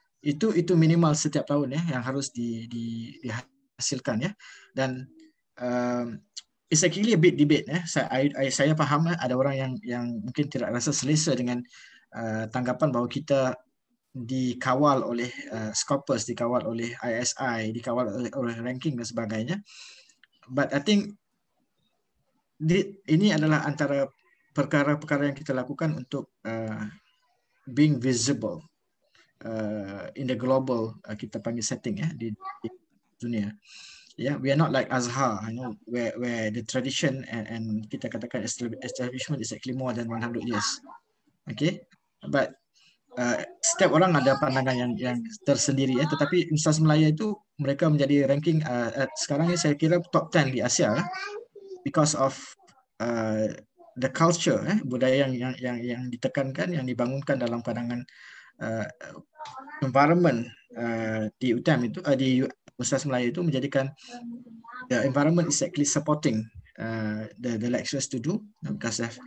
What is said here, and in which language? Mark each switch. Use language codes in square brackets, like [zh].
[ms] Itu minimal setiap tahun, ya, yang harus dihasilkan, ya. [en] Dan it's actually a bit debate, ya. [ms] Saya faham, ada orang yang mungkin tidak rasa selesa dengan tanggapan bahawa kita dikawal oleh Scopus, dikawal oleh ISI, dikawal oleh ranking dan sebagainya. [en] But I think [ms] ini adalah antara perkara-perkara yang kita lakukan untuk [en] being visible in the global, [ms] kita panggil setting, ya, di dunia. [en] Yeah, we are not like Azhar, where the tradition and [ms] kita katakan [en] establishment is actually more than 100 years. [ms] Okay, but setiap orang ada pandangan yang tersendiri, ya. Tetapi Universitas Malaya itu mereka menjadi ranking sekarang ini saya kira top 10 di Asia, [en] because of the culture, [ms] budaya yang ditekankan, yang dibangunkan dalam pandangan environment di UTM itu, di Universitas Malaya itu menjadikan [en] the environment is actually supporting the lecturers to do, because